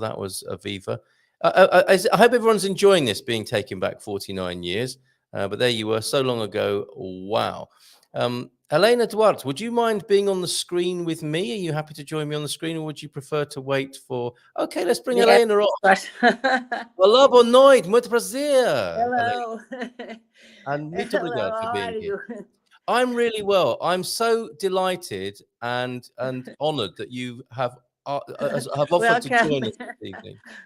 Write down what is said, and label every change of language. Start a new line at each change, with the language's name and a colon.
English: That was Aviva. I hope everyone's enjoying this, being taken back 49 years. But there you were so long ago. Wow. Helena, Duarte, would you mind being on the screen with me? Are you happy to join me on the screen, or would you prefer to wait for... Okay, let's bring Helena on.
Portuguese: Olá, boa noite, muito prazer.
English: Hello. And
Portuguese: muito obrigado
English: for being How here. I'm really well. I'm so delighted and honoured that you have offered to join us this evening.